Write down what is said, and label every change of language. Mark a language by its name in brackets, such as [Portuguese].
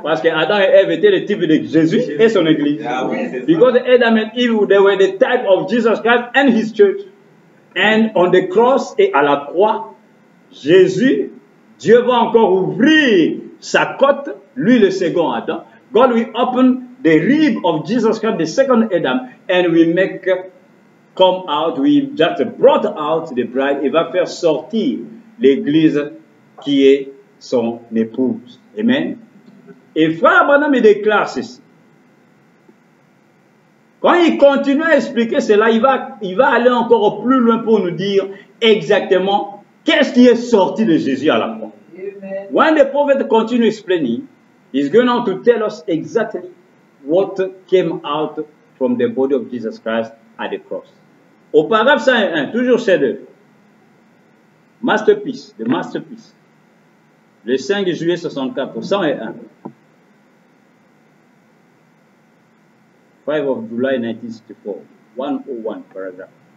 [French] Parce que Adam et Ève étaient le type de Jésus et son église. Ah, oui, [English] because Adam and Eve, they were the type of Jesus Christ and his church. And on the cross [French] et à la croix, Jésus, Dieu va encore ouvrir sa côte, lui le second Adam. [English] God will open the rib of Jesus Christ, the second Adam, and we make come out, we just brought out the bride, [French] et va faire sortir l'église qui est son épouse. [English] Amen. [French] Et Frère Branham me déclare ceci. Quand il continue à expliquer cela, il va aller encore plus loin pour nous dire exactement qu'est-ce qui est sorti de Jésus à la croix. Amen. [English] When the prophet continue explaining, he's going on to tell us exactly what came out from the body of Jesus Christ at the cross. [French] Au paragraphe 101, toujours chef-d'œuvre. [English] Masterpiece, the masterpiece. [French] Le 5 juillet 64, 101. [English] 5 of July 1964, 101 paragraphe.